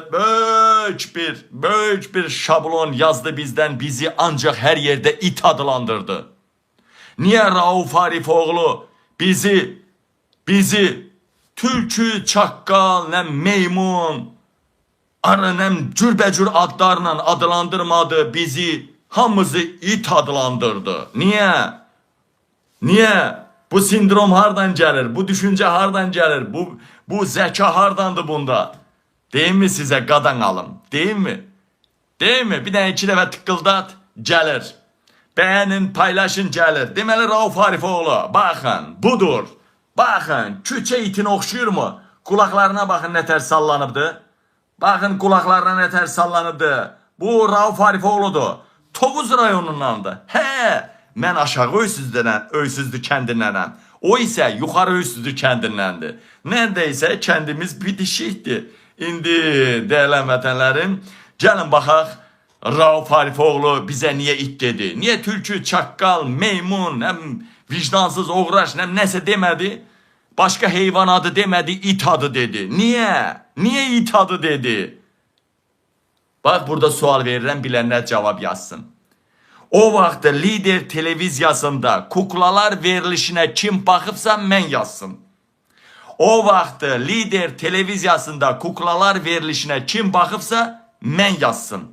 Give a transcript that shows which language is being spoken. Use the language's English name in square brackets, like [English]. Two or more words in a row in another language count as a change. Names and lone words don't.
[Azerbaijani] Böyük bir şablon yazdı bizdən, bizi ancaq hər yerdə it adlandırdı. Niye Rauf Arifoğlu bizi tülkü, çakkal, ne meymun, arı ne cürbəcür adlarla adlandırmadı, bizi hamımızı it adlandırdı. Niye? Bu sindrom hardan gelir? Bu düşünce hardan gelir? Bu zeka hardandı bunda? [Turkish] Değil mi size [Azerbaijani] qadan alım? [Turkish] Değil mi? Değil mi? [Azerbaijani] Bir dənə 2 dəfə tıqqıldat, gəlir. [Turkish] Beğenin, paylaşın, [Azerbaijani] gəlir. Deməli Rauf Arifoğlu, baxın, budur. Baxın, küçə itini oxşuyur mu? Kulaklarına baxın, nə tər sallanıbdı. Baxın, kulaklarına nə tər sallanıbdı. Bu Rauf Arifoğlu'dur. Tovuz rayonundandır. Mən aşağı Öysüzdü kəndindənəm. O isə yuxarı Öysüzdü kəndindəndir. [Turkish] Neredeyse kendimiz [Azerbaijani] bitişikdir. İndi değerli vətənlərim, gəlin baxaq. [Turkish] Rauf Arifoğlu bize niye it dedi? Niye tülkü, çakkal, meymun, hem vicdansız, oğraş, hem nəsə demedi? Başka heyvan adı demedi, it adı dedi. Niye? Niye it adı dedi? [Azerbaijani] Bak burada sual verirəm, bilənlər cavab yazsın. O vaxt Lider televiziyasında kuklalar verilişine kim baxıbsa mən yazsın. O vaxt Lider televiziyasında kuklalar verilişine kim baxıbsa mən yazsın.